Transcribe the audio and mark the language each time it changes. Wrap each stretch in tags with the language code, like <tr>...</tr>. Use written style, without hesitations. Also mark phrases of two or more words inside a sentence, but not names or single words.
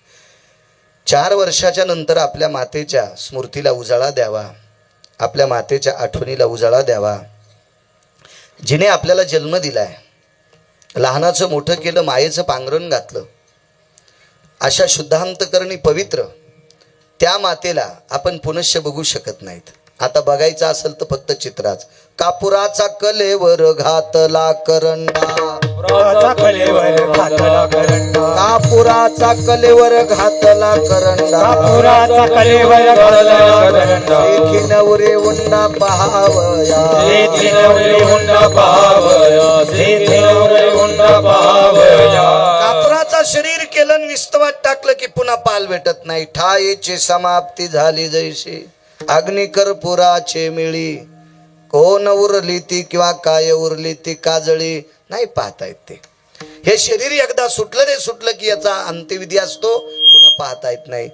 <mr>4 वर्षाच्या नंतर आपल्या मातेच्या स्मृतीला उजाळा द्यावा, आपल्या मातेच्या आठवणीला उजाळा द्यावा, जिने आपल्याला जन्म दिलाय, लहानाचं मोठं केलं, मायेचं पांघरण घातलं, अशा शुद्धांतकरणी पवित्र त्या मातेला आपण पुनश्य बघू शकत नाहीत. आता बघायचं असेल तर फक्त चित्राच. कापुराचा कलेवर घातला करंडा, कापुराचा कलेवर घातला करंडा, कापुराचा कलेवर घातला करंडा, कापुराचा कलेवर घातला करंडा, देखी नवरे उंडा पहावया, देखी नवरे हुंडा पाहावया, देखी नवरे हुंडा पाहावया. कापुराचा शरीर केलं विस्तवात टाकलं की पुन्हा पाल भेटत नाही. ठाईची समाप्ती झाली जैशी अग्निकर्पुराचे मिळी, कोण उरली ती किंवा काय उरली ती काजळी नाही पाहता येत. ते हे शरीर एकदा सुटलं रे सुटलं की याचा अंत्यविधी असतो, पुन्हा पाहता येत नाही.</mr>